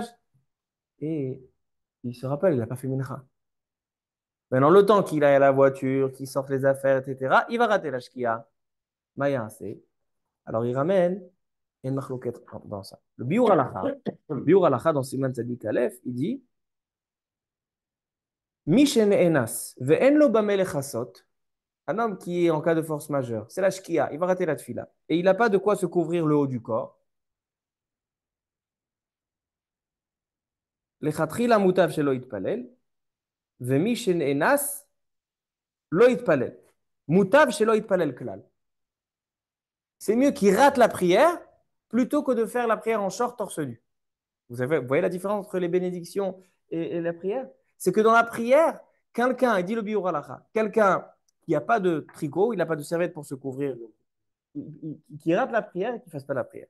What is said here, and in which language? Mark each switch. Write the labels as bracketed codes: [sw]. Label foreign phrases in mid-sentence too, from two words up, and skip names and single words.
[fr] Et il se rappelle, il n'a pas fait mincha. Maintenant, le temps qu'il aille à la voiture, qu'il sorte les affaires, etc., il va rater la shkia. Maya, c'est. Alors, il ramène une machloket dans ça. Le [he] ביאור הלכה [fr] dans [he] סימן צדי אלף, [fr] il dit [he] מי שנאנס ואין לו במה לכסות, [fr] un homme qui est en cas de force majeure, c'est la shkia, il va rater la tfila. Et il n'a pas de quoi se couvrir le haut du corps. [he] לכתחילה מוטב שלא יתפלל, ומי שנאנס לא יתפלל. מוטב שלא יתפלל כלל. [fr] C'est mieux qu'il rate la prière plutôt que de faire la prière en short torse nu. Vous voyez la différence entre les bénédictions et la prière? C'est que dans la prière, quelqu'un, il dit le [he] ביאור הלכה, [fr] quelqu'un qui n'a pas de tricot, il n'a pas de serviette pour se couvrir, qui rate la prière et qui ne fasse pas la prière.